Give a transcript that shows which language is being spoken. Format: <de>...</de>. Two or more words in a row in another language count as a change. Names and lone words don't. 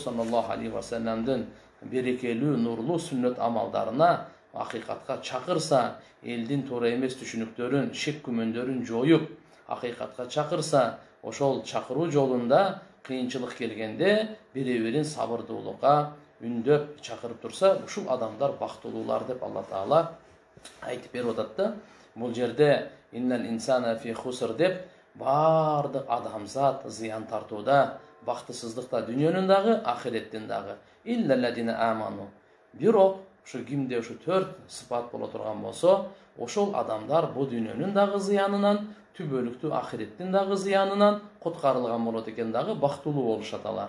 <ar>صلى الله عليه وسلم</ar> <ky>берекелүү, нурлуу сүннөт амалдарына, акыйкатка чакырса, элдин туура эмес түшүнүктөрүн, шек күмөндөрүн жоюп, акыйкатка чакырса, ошол чакыруу жолунда кыйынчылык келгенде бири-бирин сабырдуулукка үндөп чакырып турса, ушул адамдар бактылуулар деп Алла Таала айтып берип атат да. Бул жерде</ky> <ar>إن الإنسان في خسر</ar> <ky>деп бардык адамзат зыян тартууда, бактысыздыкта, дүйнөнүн дагы, ахиреттин дагы.</ky> <ar>إلا الذين آمنوا.</ar> <ky>Бирок ушу кимде ушу 4 сыпат боло турган болсо, ошол адамдар бу дүйнөнүн дагы зыянынан, түбөлүктүү ахиреттин дагы зыянынан куткарылган болот экен дагы, бактылуу болушат алар.</ky>